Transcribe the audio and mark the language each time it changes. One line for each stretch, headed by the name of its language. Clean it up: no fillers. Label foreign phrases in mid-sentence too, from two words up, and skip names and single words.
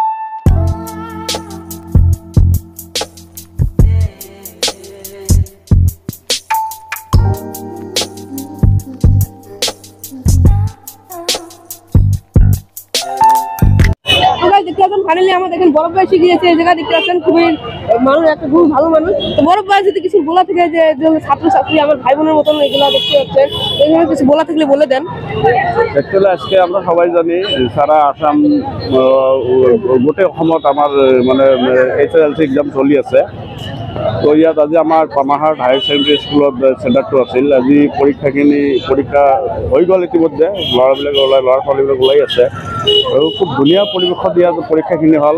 Bangla: দেখতে পাচ্ছেন ফাইনালি আমার দেখেন বরফ ভাই শিখিয়েছে এই জায়গা। দেখতে পাচ্ছেন খুবই মানুষ, একটা খুব ভালো মানুষ। তো বরফ ভাই যদি কিছু বলা থাকে যে ছাত্রছাত্রী আমার ভাই বোনের মতন এগুলো দেখতে পাচ্ছেন, এগুলো কিছু বলা থাকলে বলে দেন। অ্যাকচুয়ালি আজকে আমরা সবাই জানি সারা আসাম
Assamese: গোটেই অসমত আমাৰ মানে HSLC এক্সাম চলি আছে। তো ইয়াত আজি আমাৰ পামাহাট হায়াৰ ছেকেণ্ডেৰী স্কুলত চেণ্টাৰটো আছিল। আজি পৰীক্ষা হৈ গ'ল ইতিমধ্যে, ল'ৰা ছোৱালীবিলাক ওলাই আছে আৰু খুব ধুনীয়া পৰিৱেশত ইয়াত পৰীক্ষাখিনি হ'ল।